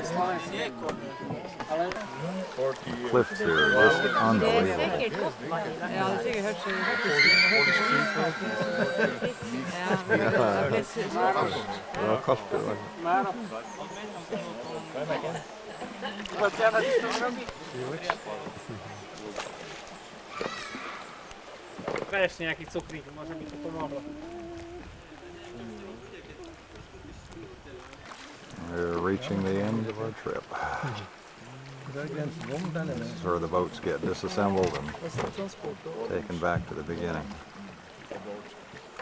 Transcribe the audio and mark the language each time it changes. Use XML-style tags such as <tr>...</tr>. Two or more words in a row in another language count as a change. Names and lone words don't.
<en>Cliffs here are just unbelievable.</en> <no>Ja, det er sikkert hørt seg. Det var kaldt det var.</no> <sk>Presne nejaký cukrík, možno by to pomohlo.</sk> <en>We're reaching the end of our trip. This is where the boats get disassembled and taken back to the beginning.</en>